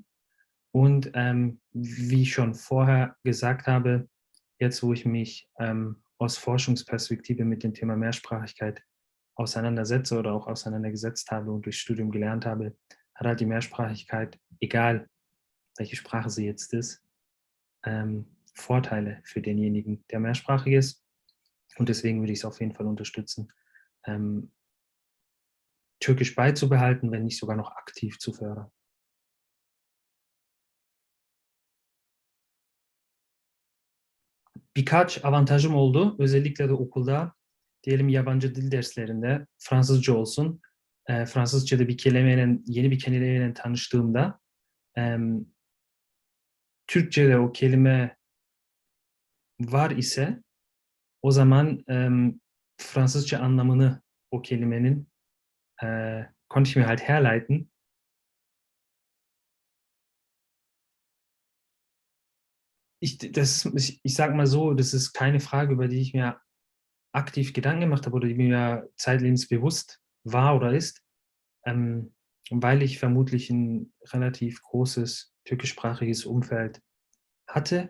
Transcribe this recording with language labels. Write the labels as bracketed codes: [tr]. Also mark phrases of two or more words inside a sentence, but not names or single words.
[de] Und wie ich schon vorher gesagt habe, jetzt wo ich mich aus Forschungsperspektive mit dem Thema Mehrsprachigkeit auseinandersetze oder auch auseinandergesetzt habe und durch Studium gelernt habe, hat halt die Mehrsprachigkeit, egal welche Sprache sie jetzt ist, Vorteile für denjenigen, der mehrsprachig ist. Und deswegen würde ich es auf jeden Fall unterstützen, ähm, Türkisch beizubehalten, wenn nicht sogar noch aktiv zu fördern. [tr] Birkaç avantajım oldu. Özellikle de okulda, diyelim yabancı dil derslerinde Fransızca olsun. Fransızca'da yeni bir kelimeyle tanıştığımda Türkçe'de o kelime var ise o zaman Fransızca anlamını o kelimenin [de] konnte ich mir halt herleiten. Ich sage mal so, das ist keine Frage, über die ich mir aktiv Gedanken gemacht habe oder die mir zeitlebens bewusst war oder ist, ähm, weil ich vermutlich ein relativ großes türkischsprachiges Umfeld hatte.